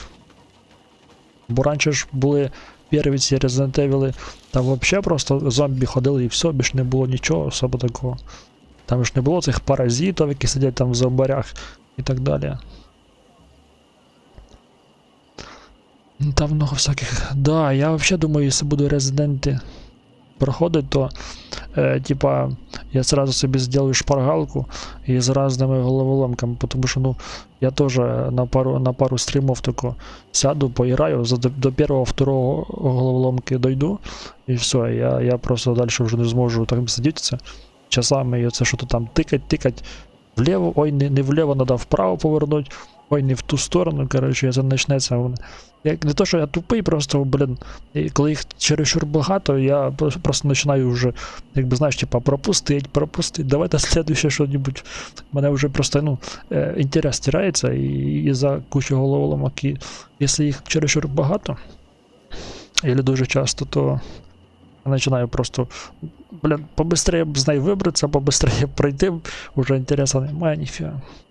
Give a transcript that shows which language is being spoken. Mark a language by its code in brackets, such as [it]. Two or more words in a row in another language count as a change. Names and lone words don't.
[uk] Бо раніше ж були перві ці Resident Evil, там взагалі просто зомбі ходили і все, більш не було нічого особо такого. Там ж не було цих паразитів, які сидять там в зомбарях і так далі. [ru] Там много всяких. Да, я вообще думаю, если буду Резиденти проходить, то типа я сразу себе сделаю шпаргалку и с разными головоломками, потому что, ну, я тоже на пару стримов только сяду, поиграю, до первого-второго головоломки дойду, и все, я просто дальше уже [uk] не зможу так сидіти часами, і це [ru] що-то там тикать влево, ой, не влево, надо вправо повернуть, ой, не в ту сторону, короче, [uk] це почнеться. Як не то, що я тупий, просто, блін, коли їх чересчур багато, я просто починаю вже, якби, знаєш, типа, пропустить, давайте слідуще що-небудь. Мене вже просто, ну, інтерес тирається, і за кучу головоломок, і якщо їх чересчур багато, або дуже часто, то я починаю просто, блін, побистрее б з нею вибратися, побистрее пройти, вже інтересу немає, ніфіга.